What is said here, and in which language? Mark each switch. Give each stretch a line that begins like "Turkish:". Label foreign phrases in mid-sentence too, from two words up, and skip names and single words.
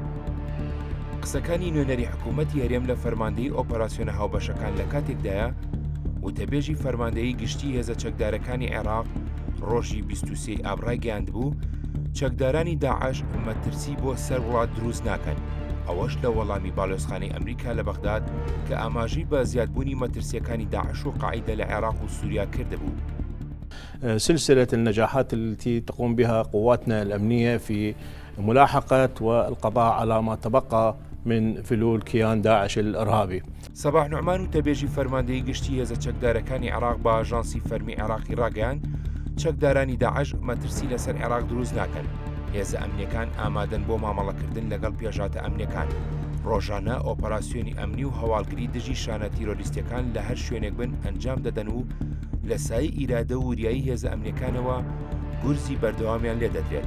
Central Kurdish: قسەکانی نوێنەری حکوومەتی هەرێم لە فەرماندەیی ئۆپەراسیۆنە هاوبەشەکان لە کاتێکدایە وتەبێژی فەرماندەیی گشتی هێزە چەکدارەکانی عێراق ڕۆژی 23 ئابڕای گەیاندبوو چەکدارانی داعش مەترسی بۆ سەر وڵات دروست ناکەن. ئەوەش لە وەڵامی باڵێۆزخانەی ئەمریکا لە بەغداد کە ئاماژەی بە زیادبوونی مەترسیەکانی داعش و قاعیدە لە عێراق و سووریا کردبوو.
Arabic: سلسلة النجاحات التي تقوم بها قواتنا الأمنية في ملاحقة والقضاء على ما تبقى من فلول كيان داعش الإرهابي.
Central Kurdish: سەباح نوعمان و تەبێژی فەرماندەیی گشتی هێزە چەکدارەکانی عێراق بە ئاژانسی فەرمی عێراقی ڕاگەیاند چەکدارانی داعش مەترسی لەسەر عێراق دروست ناکەن. هێزە ئەمنیەکان ئامادەن بۆ مامەڵەکردن لەگەڵ پێژاتە ئەمنیەکان. ڕۆژانە ئۆپەراسیۆنی ئەمنی و هەواڵگری دژی شانە تیرۆریستەکان لە هەر شوێنێک بن ئەنجام دەدەن و لە سایی ئیرادە و وریایی هێزە ئەمنیەکانەوە گورزی بەردەوامیان لێ دەدرێت.